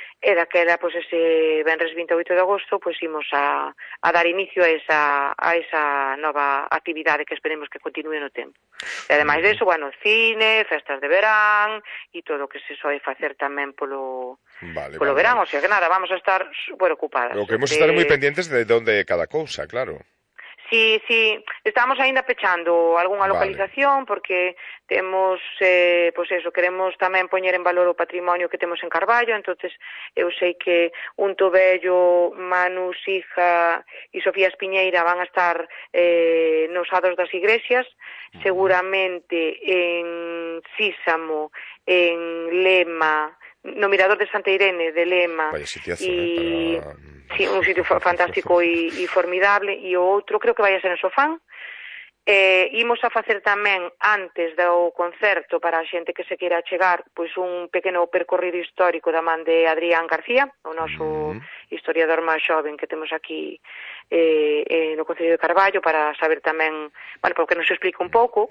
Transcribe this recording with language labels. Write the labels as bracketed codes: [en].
[gl] E daquela, pois, ese venres 28 de agosto, pois, imos a dar inicio a esa nova actividade que esperemos que continue no tempo. E ademais de iso, bueno, cine, festas de verán e todo o que se soe facer tamén polo verán. [es] O sea que nada, vamos a estar super ocupadas. Lo que hemos estado moi pendientes de donde cada cousa, claro. [gl] Sí, estamos aínda pechando algunha localización, porque temos, pois eso, queremos tamén poñer en valor o patrimonio que temos en Carballo, entonces eu sei que un Tobello, Manu, Sija e Sofía Espiñeira van a estar nos Ados das Igrexas, seguramente en Sísamo, en Lema, no Mirador de Santa Irene, de Lema. [es] Vaya sitiazo, [gl] sí, un sitio fantástico e formidable. E o outro creo que vai a ser en Sofán. Imos a facer tamén, antes do concerto, para a xente que se queira chegar, pois un pequeno percorrido histórico da man de Adrián García, o noso historiador máis xoven que temos aquí no Concello de Carballo, para saber tamén, bueno, para que nos explique un pouco.